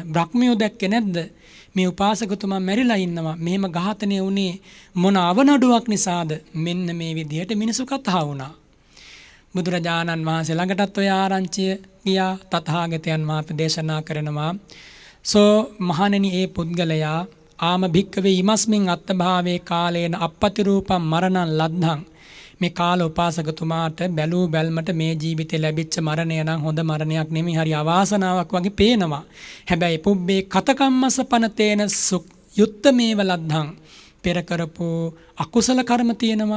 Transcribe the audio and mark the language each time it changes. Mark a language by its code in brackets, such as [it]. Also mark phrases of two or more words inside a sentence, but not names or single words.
[si] බ්‍රහ්මයෝ දැක්කේ නැද්ද? මේ උපාසකතුමා මැරිලා ඉන්නවා. මෙහෙම ඝාතනය වුණේ මොන අවනඩුවක් නිසාද? මෙන්න මේ විදිහට මිනිසු කතා වුණා. බුදුරජාණන් වහන්සේ ළඟටත් ඔය ආරංචිය ගියා. තථාගතයන් වහන්සේ දේශනා කරනවා. සෝ මහණෙනි, ඒ පුද්ගලයා [pi] ආම භික්කවේ ඉමස්මින් අත්තභාවේ කාලේන අපපති රූපම් මරණං ලද්ධං. [si] මේ කාල උපාසකතුමාට බැලූ බැල්මට මේ ජීවිතේ ලැබිච්ච මරණය නම් හොඳ මරණයක් නෙමෙයි, හරි අවාසනාවක් වගේ පේනවා. [pi] හැබැයි පුබ්බේ කතකම්මස පනතේන යුත්තමේව ලද්ධං. [si] පෙර කරපු අකුසල කර්ම තියෙනවා.